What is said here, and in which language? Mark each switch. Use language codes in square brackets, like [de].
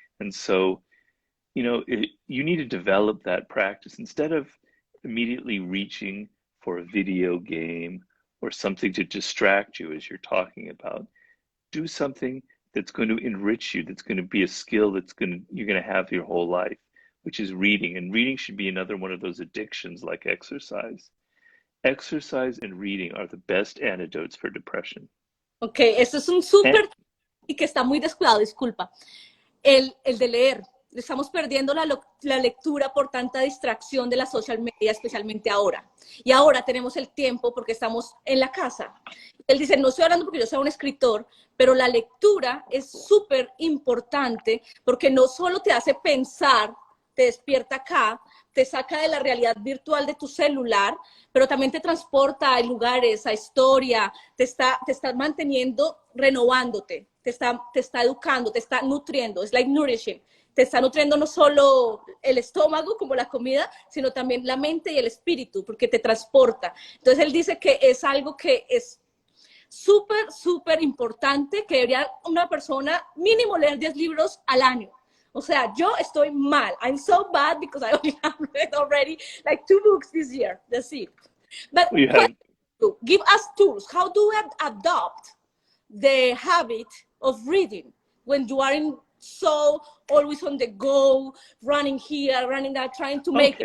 [en] And so, you need to develop that practice instead of immediately reaching for a video game or something to distract you as you're talking about. Do something that's going to enrich you, that's going to be a skill you're going to have your whole life, which is reading. And reading should be another one of those addictions like exercise. Exercise and reading are the best antidotes for depression. [es] Ok, esto es un [en] And [es] súper y que está muy descuidado, disculpa. El de leer. Estamos perdiendo la lectura por tanta distracción de la social media, especialmente ahora. Y ahora tenemos el tiempo porque estamos en la casa. Él dice, no estoy hablando porque yo sea un escritor, pero la lectura es súper importante porque no solo te hace pensar, te despierta acá, te saca de la realidad virtual de tu celular, pero también te transporta a lugares, a historia, te está manteniendo, renovándote, te está educando, te está nutriendo, es [en] like nourishing. [es] Te está nutriendo no solo el estómago como la comida, sino también la mente y el espíritu, porque te transporta. Entonces él dice que es algo que es súper, súper importante, que debería una persona mínimo leer 10 libros al año. O sea, yo estoy mal. [en] I'm so bad because I only have read already like 2 books this year. That's it. But we have give us tools. How do we adopt the habit of reading when you are so always on the go, running here, running there, trying to make it?